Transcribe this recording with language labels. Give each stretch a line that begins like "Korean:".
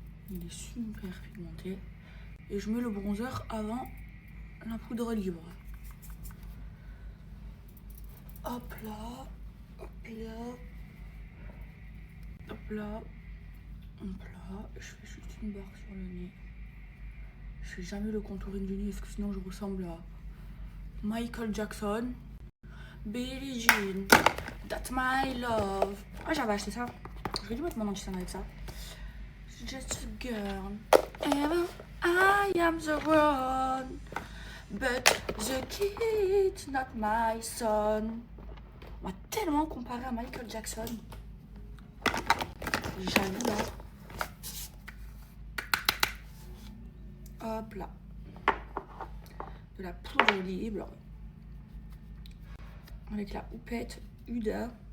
French: Il est super pigmenté. Et je mets le bronzer avant la poudre libre. Hop là. Hop Et là, hop là, je fais juste une barre sur le nez. Je fais jamais le contouring du nez parce que sinon je ressemble à Michael Jackson.
English: Billie Jean, that's my love.
French: Ah, j'avais acheté ça. J'aurais dû mettre mon anti-sang avec ça.
English: Just a girl, and I am the one, but the kid's not my son.
French: On m'a tellement comparé à Michael Jackson. J'avoue là. Hop là. De la poudre libre. Avec la houppette Huda.